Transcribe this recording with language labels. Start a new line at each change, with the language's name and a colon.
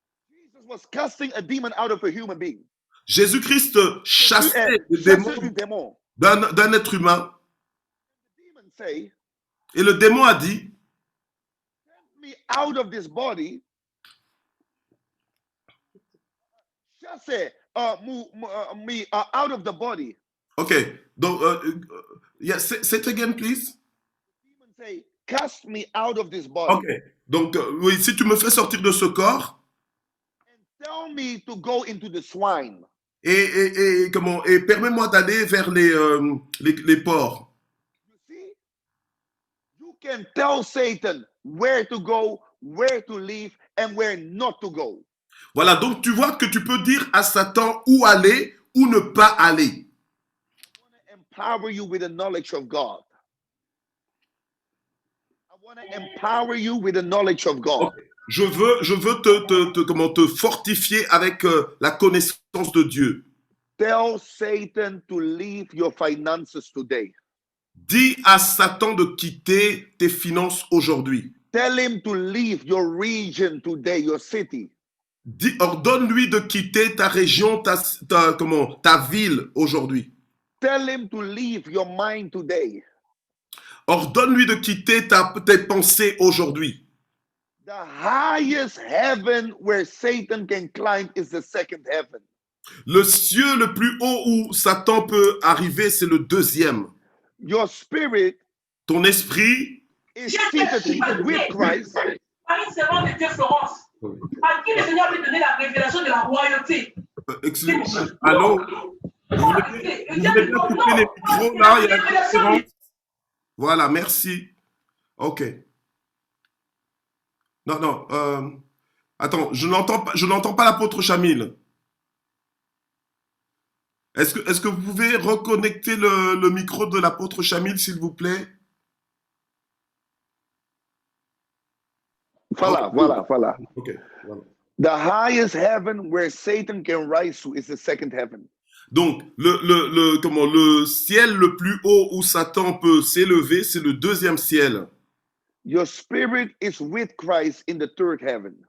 English: Jesus was casting a demon out of a human being.
French: Jésus-Christ chassait les Chassait du démons démon. d'un être humain.
English: The demon say,
French: Et le démon a dit,
English: "Get me out of this body." Chasse me out of the body. ok, donc, yeah, say it again, please. The demon say, "Cast me out of this body."
French: Ok, donc, oui, si tu me fais sortir de ce corps,
English: And tell me to go into the swine.
French: et permets-moi d'aller vers les porcs.
English: You see? You can tell Satan where to go, where to leave, and where not to go.
French: Voilà, donc tu vois que tu peux dire à Satan où aller ou ne pas aller.
English: I want to empower you with the knowledge of God. I want to empower you with the knowledge of God. Ok.
French: Je veux te fortifier avec la connaissance de Dieu.
English: Tell Satan to leave your finances today.
French: Dis à Satan de quitter tes finances aujourd'hui.
English: Tell him to leave your region today, your city.
French: Ordonne-lui de quitter ta région, ta ville aujourd'hui.
English: Tell him to leave your mind today.
French: Ordonne-lui de quitter tes pensées aujourd'hui.
English: The highest heaven where Satan can climb is the second heaven.
French: Le cieux le plus haut où Satan peut arriver, c'est le deuxième.
English: Your spirit
French: Ton esprit
English: is seated with Christ.
French: À une servante de Dieu, Florence, à qui le Seigneur veut donner la révélation de la royauté. Excusez-moi. Allô? Vous voulez bien couper les micros là? Il y a une différence. Voilà, merci. Ok. Non. Attends, je n'entends pas l'apôtre Chamil. Est-ce que vous pouvez reconnecter le micro de l'apôtre Chamil, s'il vous plaît? Voilà. Ok, voilà.
English: The highest heaven where Satan can rise to is the second heaven.
French: Donc, le ciel le plus haut où Satan peut s'élever, c'est le deuxième ciel.
English: Your spirit is with Christ in the third heaven.